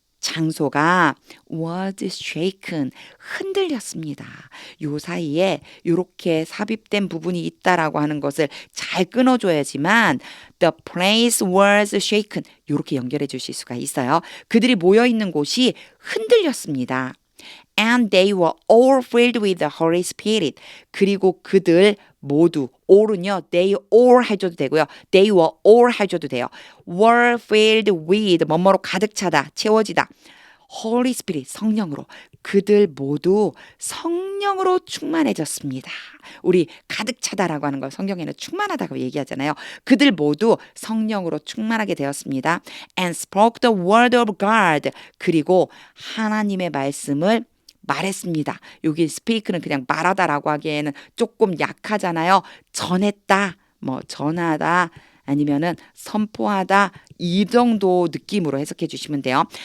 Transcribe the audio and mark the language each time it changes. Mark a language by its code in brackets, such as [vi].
[ko] 장소가 [en] was shaken [ko] 흔들렸습니다. 요 사이에 이렇게 삽입된 부분이 있다라고 하는 것을 잘 끊어줘야지만 [en] the place was shaken [ko] 이렇게 연결해 주실 수가 있어요. 그들이 모여 있는 곳이 흔들렸습니다. [en] And they were all filled with the Holy Spirit. [ko] 그리고 그들 모두 all은요, [en] they all [ko] 해줘도 되고요. [en] they were all [ko] 해줘도 돼요. [en] were filled with [ko] 뭐뭐로 가득 차다, 채워지다. Holy Spirit 성령으로 그들 모두 성령으로 충만해졌습니다. 우리 가득 차다라고 하는 걸 성경에는 충만하다고 얘기하잖아요. 그들 모두 성령으로 충만하게 되었습니다. [en] And spoke the word of God. [ko] 그리고 하나님의 말씀을 말했습니다. 여기 speak는 그냥 말하다라고 하기에는 조금 약하잖아요. 전했다, 뭐 전하다, 아니면은 선포하다 이 정도 느낌으로 해석해 주시면 돼요.